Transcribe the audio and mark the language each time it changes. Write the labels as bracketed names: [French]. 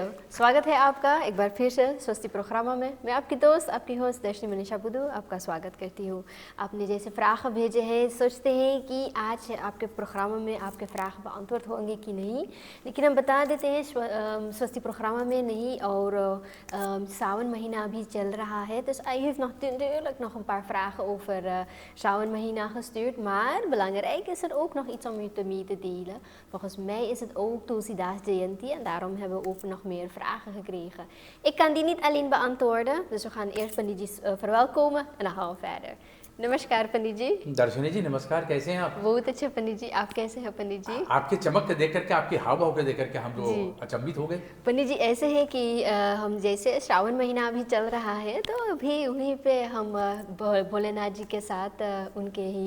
[Hindi] स्वागत है आपका एक बार फिर से स्वस्ति प्रोग्रामा में। मैं आपकी दोस्त, आपकी होस्ट दर्शनी मनीषा बुद्धू आपका स्वागत करती हूँ। आपने जैसे फ़राख भेजे हैं, सोचते हैं कि आज आपके प्रोग्रामा में आपके फ़राख बेअंतवर्ड होंगे कि नहीं, लेकिन हम बता देते हैं स्वस्ति प्रोग्रामा में नहीं। और सावन महीना अभी चल रहा है, [Dutch] dus hij heeft natuurlijk nog een paar vragen over Shawan Mahina gestuurd. Maar belangrijk is er ook nog iets om u mee te delen. Volgens mij is het ook Tulsidas Jayanti en daarom hebben we ook nog meer vragen gekregen. Ik kan die niet alleen beantwoorden, dus we gaan eerst Pandit जी verwelkomen en dan gaan we verder. [Hindi] नमस्कार पंडित जी। दर्शनी जी नमस्कार, कैसे हैं आप? बहुत अच्छे पंडित जी, आप कैसे हैं पंडित जी? आपके चमक के देख करके, आपके हाव भाव के देख करके हम लोग अचंभित हो गए। पंडित जी ऐसे है कि हम जैसे श्रावण महीना अभी चल रहा है, तो अभी उन्हीं पे हम भोलेनाथ जी के साथ उनके ही